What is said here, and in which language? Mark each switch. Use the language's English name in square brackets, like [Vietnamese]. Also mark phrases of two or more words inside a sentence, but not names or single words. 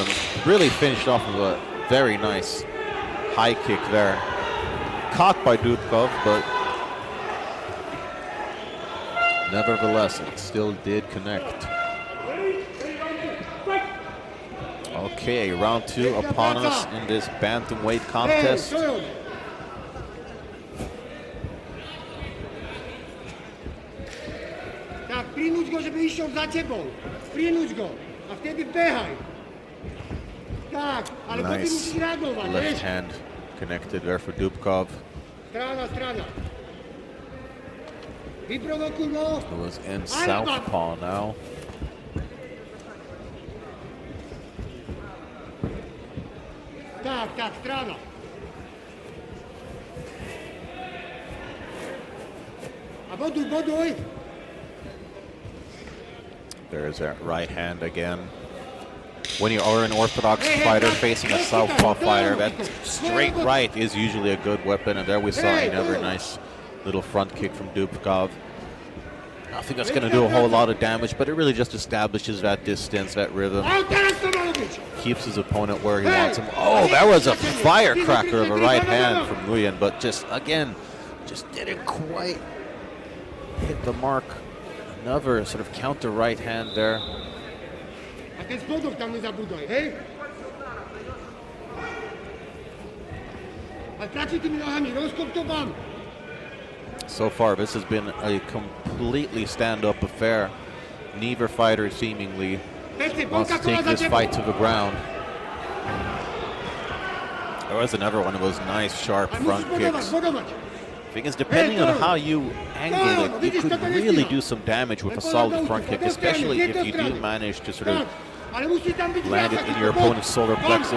[English] Really finished off with a very nice high kick there. Caught by Dubkov, but nevertheless, it still did connect. Okay, round 2 upon us in this bantamweight contest. [Slovak] Tak, prinúť go, żeby išiel za tebou. Prinúť go. A vtedy behaj. Tak, ale potom musíš [English] Nice [Slovak] reagovať, [English] left [Slovak] vieš? [English] hand connected there for Dubkov. [Slovak] Strana. Vyprovokuj go. [English] It was in southpaw now. [Slovak] Tak, strana. A boduj. [English] There's that right hand again. When you are an orthodox fighter facing a southpaw fighter, that straight right is usually a good weapon, and there we saw another nice little front kick from Dubkov. I think that's going to do a whole lot of damage, but it really just establishes that distance, that rhythm. Keeps his opponent where he wants him. Oh, that was a firecracker of a right hand from Nguyen, but just didn't quite hit the mark. Another sort of counter right hand there. [Slovak] A ten spodok tam nezabudaj, hej? A tlačí tými nohami, rozkop to vám. [English] So far, this has been a completely stand-up affair. Neither fighter seemingly wants to take this fight to the ground. There was another one of those nice, sharp front kicks. Because depending on how you angle it, you could really do some damage with a solid front kick, especially if you do manage to sort of land it in your opponent's solar plexus.